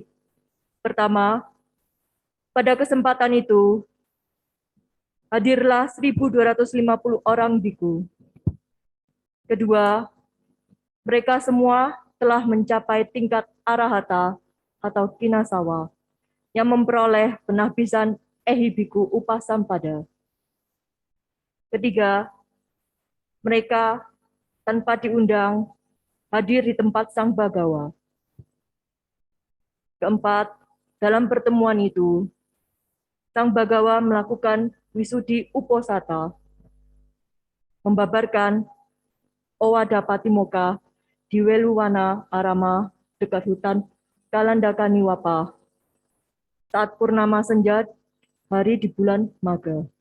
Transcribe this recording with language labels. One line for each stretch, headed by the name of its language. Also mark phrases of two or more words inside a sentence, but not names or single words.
Indonesian: Pertama, pada kesempatan itu hadirlah 1.250 orang biku. Kedua, mereka semua telah mencapai tingkat arahata atau kinasawa yang memperoleh penabisan
Pali: ehibiku upasampada.
Indonesian: Ketiga, mereka tanpa diundang hadir di tempat Sang Bagawa. Keempat, dalam pertemuan itu, Sang Bagawa melakukan
Pali: wisudi uposata,
Indonesian: membabarkan
Pali: Owada Patimokkha
Indonesian: di Weluwana Arama dekat hutan Kalandakaniwapa saat purnama senja hari di bulan Maga.